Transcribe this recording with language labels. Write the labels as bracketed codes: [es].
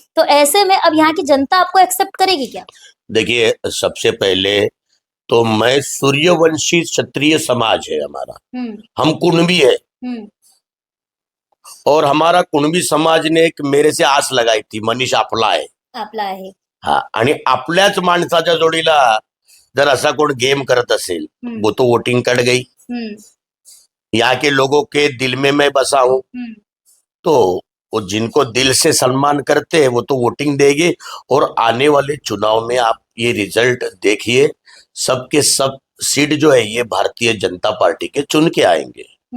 [hi] तो ऐसे में अब यहाँ की जनता आपको एक्सेप्ट करेगी क्या? देखिए, सबसे पहले तो मैं सूर्यवंशी क्षत्रिय समाज है हमारा, हम कुणबी है, और हमारा कुणबी समाज ने एक मेरे से आस लगाई थी, मनीष [mr] आपला आहे. हा, आणि आपल्याच माणसाच्या जोडीला जर असा कोण गेम करत असेल, [hi] वो तो वोटिंग कट गई. यहाँ के लोगों के दिल में मैं बसा हूं, तो वो जिनको दिल से सम्मान करते हैं वो तो वोटिंग देंगे, और आने वाले चुनाव में आप ये रिजल्ट देखिए, सबके सब सीट जो है ये भारतीय जनता पार्टी के चुन के आएंगे.